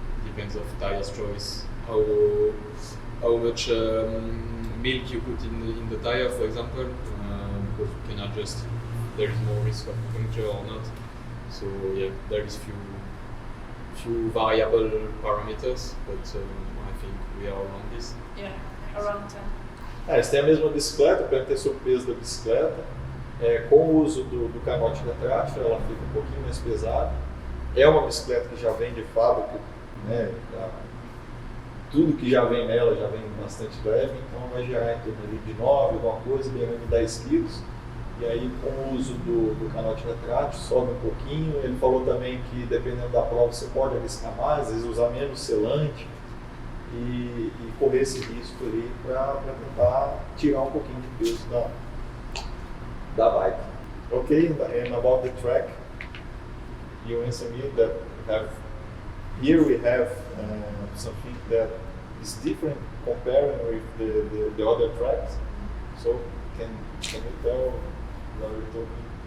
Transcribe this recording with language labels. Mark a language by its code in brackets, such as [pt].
[en] Depends of tires choice, how much milk you put in the tire, for example, because you can adjust if there is more risk of puncture or not. So yeah, there is few variable parameters, but I think we are around this. Yeah, around 10. [pt] Eles têm a mesma bicicleta, perguntei sobre o peso da bicicleta. Com o uso do canote retrátil, ela fica um pouquinho mais pesada. É uma bicicleta que já vem de fábrica, né? Tudo que já vem nela já vem bastante leve, então vai gerar em torno de 9, alguma coisa, beirando 10 quilos. E aí, com o uso do canote retrátil, sobe um pouquinho. Ele falou também que, dependendo da prova, você pode arriscar mais, às vezes usar menos selante e correr esse risco ali para tentar tirar um pouquinho de peso da bike. [en] Okay, and about the track, you answer me that here we have something that is different comparing with the other tracks. So can you tell what you're talking?